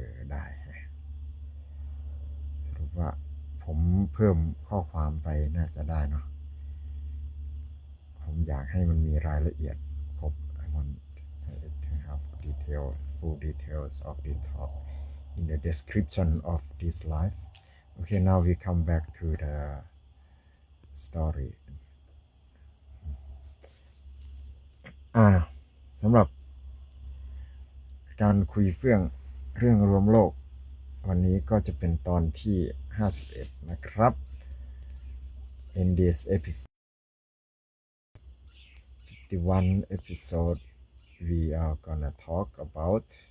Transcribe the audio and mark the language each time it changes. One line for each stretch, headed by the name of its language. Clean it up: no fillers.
Thai: ได้สรุปว่าผมเพิ่มข้อความไปน่าจะได้เนาะผมอยากให้มันมีรายละเอียดครบ
English: I want to have full details of the talk in the description of this live. Okay, now we come back to the story.
Thai: สำหรับการคุยเฟื่องเรื่องรวมโลกวันนี้ก็จะเป็นตอนที่51นะครับ
English: In this episode 51 episode we are gonna talk about